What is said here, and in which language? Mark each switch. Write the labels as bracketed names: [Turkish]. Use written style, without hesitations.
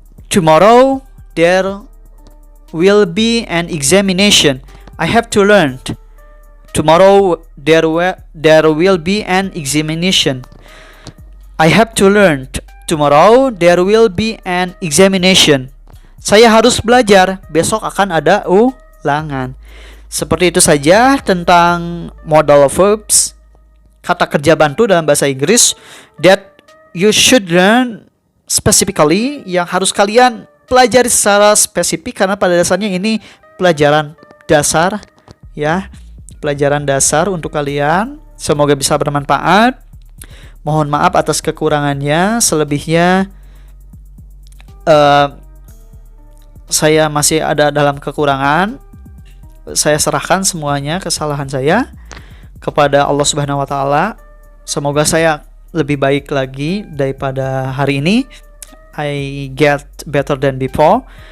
[English] Tomorrow there will be an examination. I have to learn. Tomorrow there will be an examination. I have to learn. Tomorrow there will be an examination. [Indonesian] Saya harus belajar, besok akan ada ulangan. Seperti itu saja tentang modal verbs, kata kerja bantu dalam bahasa Inggris [English] that you should learn specifically, [Indonesian] yang harus kalian pelajari secara spesifik karena pada dasarnya ini pelajaran dasar ya. Pelajaran dasar untuk kalian. Semoga bisa bermanfaat. Mohon maaf atas kekurangannya. Selebihnya saya masih ada dalam kekurangan. Saya serahkan semuanya kesalahan saya kepada Allah Subhanahu wa taala. Semoga saya lebih baik lagi daripada hari ini. [English] I get better than before.